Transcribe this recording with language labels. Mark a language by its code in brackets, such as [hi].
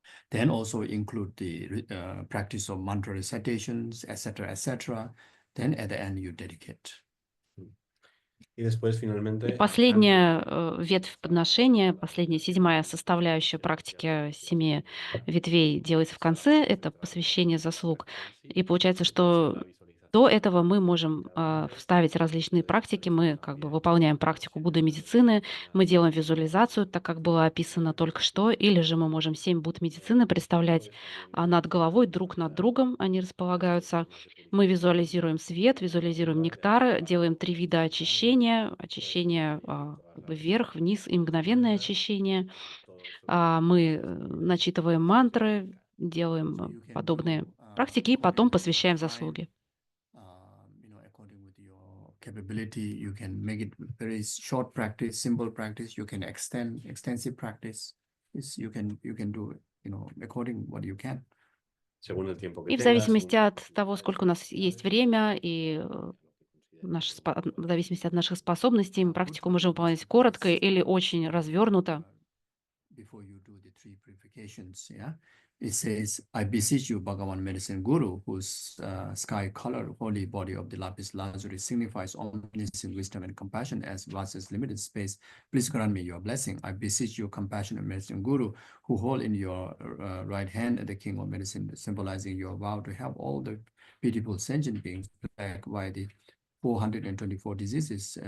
[en] Then also include the practice of mantra recitations, etc. Then at the end you dedicate. [es] Y después, finalmente, [ru] И последняя ветвь подношения, последняя, седьмая составляющая практики семи ветвей делается в конце, это посвящение заслуг. И получается, что до этого мы можем вставить различные практики, мы как бы выполняем практику Будды Медицины, мы делаем визуализацию, так как было описано только что, или же мы можем 7 Будд Медицины представлять над головой, друг над другом они располагаются. Мы визуализируем свет, визуализируем нектар, делаем 3 вида очищения. Очищение как бы вверх, вниз и мгновенное очищение. Мы начитываем мантры, делаем подобные практики и потом посвящаем заслуги. [en] According with your capability, you can make it very short practice, simple practice. You can extend extensive practice. You can do according what you can. [es] según el tiempo que [ru] И в [es] tengas, [ru] зависимости от того, сколько у нас есть время, и в зависимости от наших способностей, мы практику можем выполнять коротко или очень развернуто. [en] Before you do the three purifications, it says, I beseech you, Bhagavan Medicine Guru, whose sky color holy body of the lapis lazuli signifies omniscient wisdom and compassion as vast as limited space. Please grant me your blessing. I beseech you, compassionate Medicine Guru, who hold in your right hand the king of medicine, symbolizing your vow to help all the beautiful sentient beings plagued by the 424 diseases.